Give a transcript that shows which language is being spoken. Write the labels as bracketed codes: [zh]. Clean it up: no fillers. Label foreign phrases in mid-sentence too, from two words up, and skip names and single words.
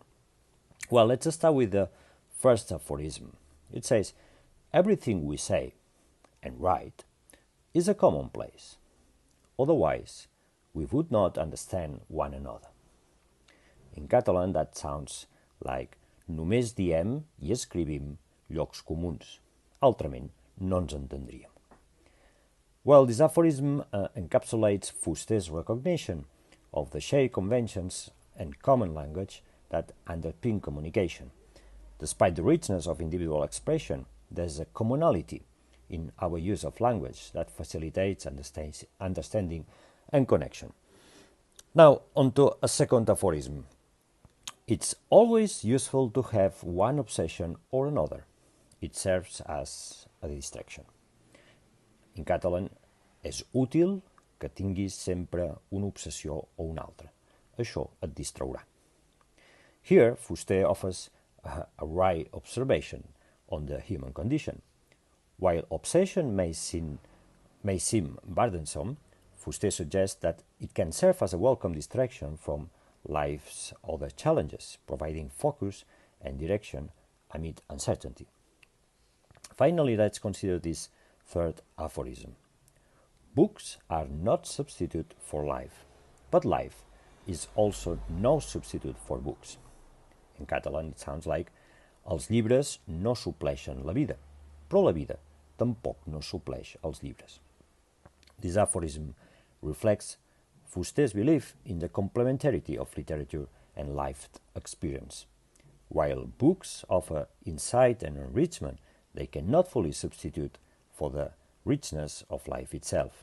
[en] Well, let's start with the first aphorism. It says, "Everything we say and write is a commonplace. Otherwise, we would not understand one another." In Catalan, that sounds like [ca] "Només diem i escrivim llocs comuns. Altrament, no ens entendríem." [en] Well, this aphorism encapsulates Fuster's recognition of the shared conventions and common language that underpin communication. Despite the richness of individual expression, there's a commonality in our use of language that facilitates understanding and connection. Now, on to a second aphorism. It's always useful to have one obsession or another. It serves as a distraction. In Catalan, [ca] és útil que tinguis sempre una obsessió o una altra. Això et distraurà. [en] Here, Fuster offers a right observation on the human condition. While obsession may seem burdensome, Fuster suggests that it can serve as a welcome distraction from life's other challenges, providing focus and direction amid uncertainty. Finally, let's consider this third aphorism. Books are not substitute for life, but life is also no substitute for books. In Catalan, it sounds like [ca] els llibres no supleixen la vida, però la vida tampoc no supleix els llibres. [en] This aphorism reflects Fuster's belief in the complementarity of literature and lived experience. While books offer insight and enrichment, they cannot fully substitute for the richness of life itself.